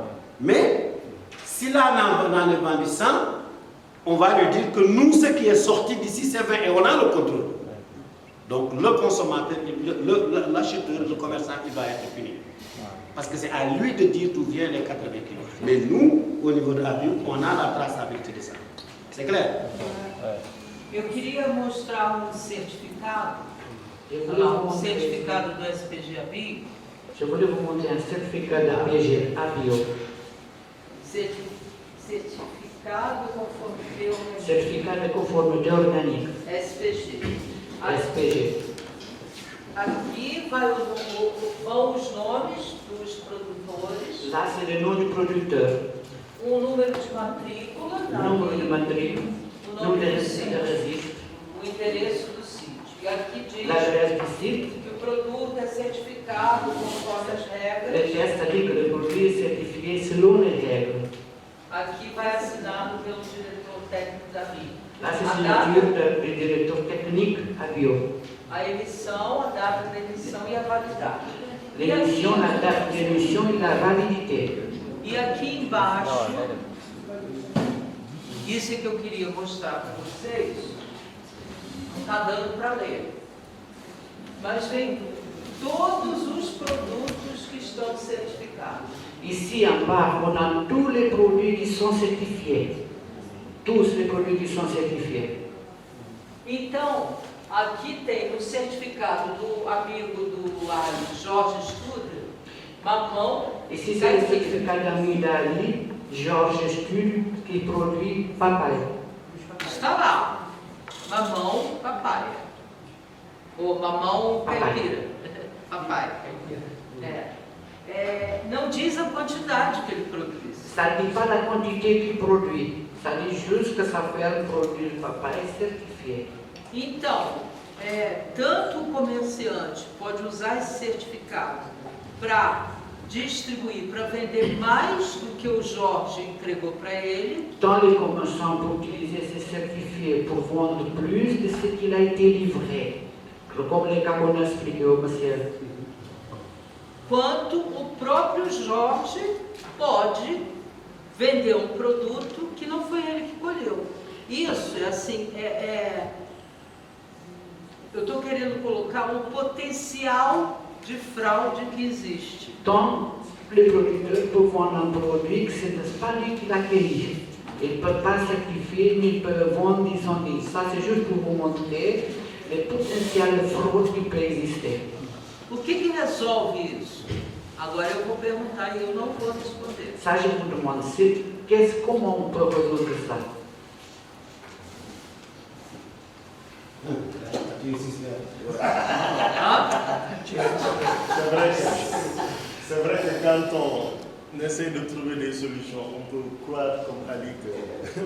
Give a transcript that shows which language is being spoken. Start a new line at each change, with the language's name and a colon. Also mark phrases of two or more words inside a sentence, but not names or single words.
French: Mais si là on a vendu 100, on va lui dire que nous, ce qui est sorti d'ici, c'est 20 et on a le contrôle. Donc le consommateur, l'acheteur, le commerçant, il va être puni. Parce que c'est à lui de dire d'où viennent les 80 kilos. Mais nous, au niveau de la bio, on a la traçabilité de ça. C'est clair?
Portuguese: Eu queria mostrar certificado, certificado do SPG ABI.
French: Je voulais vous montrer un certificat d'APG ABIO.
Portuguese: Certificado conforme
French: Certificat de conformité organique. SPG. SPG.
Portuguese: Aqui vão os nomes dos produtores.
French: Là, c'est le nom du producteur.
Portuguese: Número de matrícula. Número de matrícula. Número de registro. O endereço do sítio. E aqui diz
French: L'adresse du site.
Portuguese: que o produto é certificado conforme as regras.
French: Le test dit que le produit est certifié selon les règles.
Portuguese: Aqui vai assinado pelo diretor técnico da RI.
French: Là, c'est signature du directeur technique ABIO.
Portuguese: A emissão, a data da emissão e a validade.
French: L'émission, la date d'émission et la validité.
Portuguese: E aqui embaixo, isso é que eu queria mostrar para vocês, não está dando para ler, mas vem todos os produtos que estão certificados.
French: Ici en bas, on a tous les produits qui sont certifiés. Tous les produits qui sont certifiés.
Portuguese: Então, aqui tem o certificado do amigo do Ali, Jorge Studer, mamão.
French: Ici, c'est le certificat d'ami d'Ali, Georges Stude, qui produit papaye.
Portuguese: Está lá, mamão, papaya. Ou mamão, caipira. Papai. Não diz a quantidade que ele produz.
French: Ça ne dit pas la quantité qu'il produit. Ça dit juste que ça fait un produit de papaye certifié.
Portuguese: Então, tanto o comerciante pode usar esse certificado para distribuir, para vender mais do que o Jorge entregou para ele.
French: Tant les commerçants peuvent utiliser ces certifiés pour vendre plus de ce qu'il a été livré. Comme les Gabonais expliquaient au monsieur.
Portuguese: Quanto o próprio Jorge pode vender um produto que não foi ele que colheu. Isso é assim, eu estou querendo colocar um potencial de fraude que existe.
French: Tant les producteurs peuvent vendre un produit que ce n'est pas lui qui l'a cueilli. Ils ne peuvent pas certifier, ni ils peuvent vendre des indices. Ça, c'est juste pour vous montrer le potentiel de fraude qui peut exister.
Portuguese: O que resolve isso? Agora eu vou perguntar e eu não vou responder.
French: Ça, je vous demande, comment on peut résoudre ça? C'est vrai que quand on essaie de trouver des solutions, on peut croire comme Ali que...